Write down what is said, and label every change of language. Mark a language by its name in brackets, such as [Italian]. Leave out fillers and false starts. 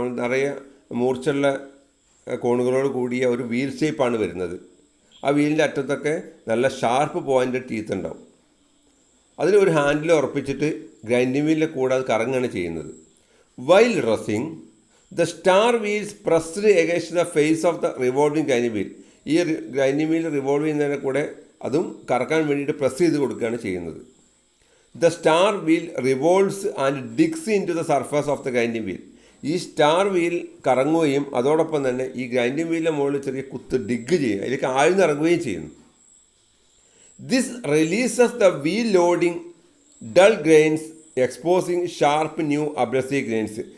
[Malayalam] നമ്മൾ നിറയെ മൂർച്ചുള്ള കോണുകളോട് കൂടിയ ഒരു വീൽ ഷേപ്പാണ് വരുന്നത്. ആ വീലിൻ്റെ അറ്റത്തൊക്കെ നല്ല ഷാർപ്പ് പോയിൻ്റ് ടീത്ത് ഉണ്ടാവും. അതിലൊരു ഹാൻഡിൽ ഉറപ്പിച്ചിട്ട് ഗ്രൈൻഡിംഗ് വീലിൻ്റെ കൂടെ അത് കറങ്ങുകയാണ് ചെയ്യുന്നത്. [English] While dressing, the star wheels pressed against the face of the revolving grinding wheel. [Malayalam] ഈ ഗ്രൈൻഡിംഗ് വീൽ റിവോൾവ് ചെയ്യുന്നതിനെ കൂടെ അതും കറക്കാൻ വേണ്ടിയിട്ട് പ്രസ് ചെയ്ത് കൊടുക്കുകയാണ് ചെയ്യുന്നത്. [English] The star wheel revolves and digs into the surface of the grinding wheel. [Malayalam] ഈ സ്റ്റാർ വീൽ കറങ്ങുകയും അതോടൊപ്പം തന്നെ ഈ ഗ്രൈൻഡിങ് വീലിൻ്റെ മുകളിൽ ചെറിയ കുത്ത് ഡിഗ് ചെയ്യും, അതിലേക്ക് ആഴ്ന്നിറങ്ങുകയും ചെയ്യുന്നു. [English] This releases the wheel loading dull grains exposing sharp new abrasive grains.